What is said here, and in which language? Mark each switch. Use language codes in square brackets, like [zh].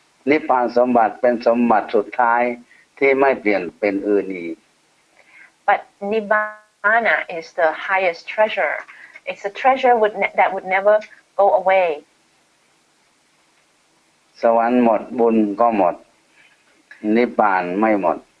[th] นิพพานสมบัติเป็นสมบัติสุดท้ายที่ไม่เปลี่ยนเป็นอื่นอีก [en] But Nibbana is the highest treasure. It's a treasure that would never go away. [th] สวรรค์หมดบุญก็หมดนิพพานไม่หมด